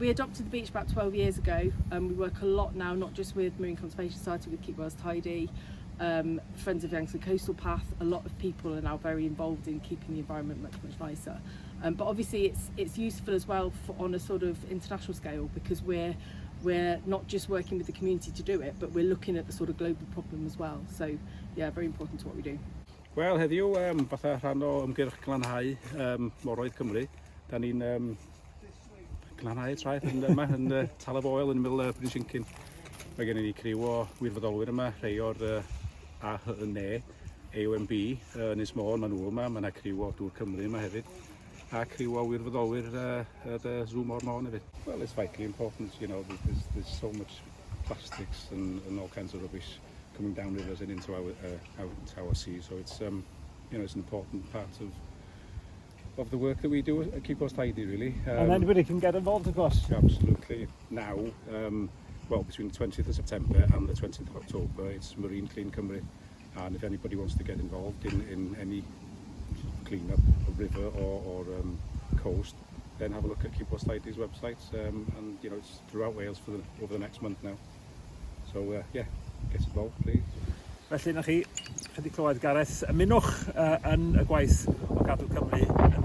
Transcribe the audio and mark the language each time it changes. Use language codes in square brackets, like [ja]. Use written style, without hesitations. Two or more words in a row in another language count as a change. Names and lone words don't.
[en] We adopted the beach about 12 years ago, and we work a lot now, not just with Marine Conservation Society, with Keep Wales Tidy, Friends of Yangtze Coastal Path. A lot of people are now very involved in keeping the environment much nicer, but obviously it's useful as well on a sort of international scale, because we're not just working with the community to do it, but we're looking at the sort of global problem as well. So yeah, very important to what we do. [cy] Wel, heddiw, fatha rhan o ymgyrch Glanhau, Moroedd Cymru, da ni'n Glanhau traeth yma yn Talaf Oil yn ymyl Bryn Siencyn. Mae gen i ni criw o wirfoddolwyr yma, rhai o'r AHNE, AOMB, Ynys Môn, maen nhw yma, mae yna criw o Dŵr Cymru yma hefyd, a criw o wirfoddolwyr y Zoo Môr Môn hefyd. [en] Well, it's vitally important, you know, there's so much plastics and all kinds of rubbish coming down rivers and into our sea, so it's you know, it's an important part of the work that we do at Keep Wales Tidy, really. And anybody can get involved, of course. Absolutely. Now, well, between the 20th of September and the 20th of October, it's Marine Clean Cymru, and if anybody wants to get involved in any clean up a river or coast, then have a look at Keep Wales Tidy's website, and you know, it's throughout Wales over the next month now. So yeah, get involved, please. [cy] Felly, na chi, chydig clywed Gareth, ymunwch yn y gwaith o Gadw Cymru